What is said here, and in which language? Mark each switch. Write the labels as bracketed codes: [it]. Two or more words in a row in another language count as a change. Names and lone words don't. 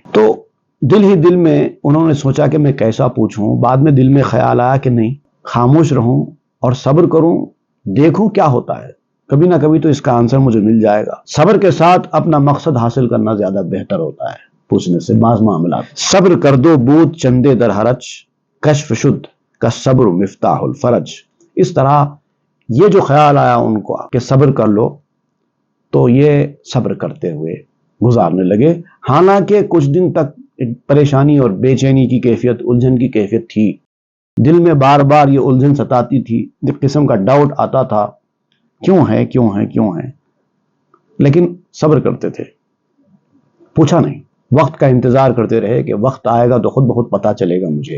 [ur] تو دل ہی دل میں انہوں نے سوچا کہ میں کیسا پوچھوں. بعد میں دل میں خیال آیا کہ نہیں، خاموش رہوں اور صبر کروں، دیکھوں کیا ہوتا ہے، کبھی نہ کبھی تو اس کا آنسر مجھے مل جائے گا. صبر کے ساتھ اپنا مقصد حاصل کرنا زیادہ بہتر ہوتا ہے پوچھنے سے بعض معاملات. [fa] صبر کر دو بود چندے در حرچ، کشف شد کا صبر [ar] مفتاح الفرج. [ur] اس طرح یہ جو خیال آیا ان کو کہ صبر کر لو تو یہ صبر کرتے ہوئے گزارنے لگے. حالانکہ کچھ دن تک پریشانی اور بے چینی کی کیفیت، الجھن کی کیفیت تھی، دل میں بار بار یہ الجھن ستاتی تھی، ایک قسم کا ڈاؤٹ آتا تھا، کیوں ہے کیوں ہے کیوں ہے، لیکن صبر کرتے تھے، پوچھا نہیں، وقت کا انتظار کرتے رہے کہ وقت آئے گا تو خود بخود پتہ چلے گا مجھے.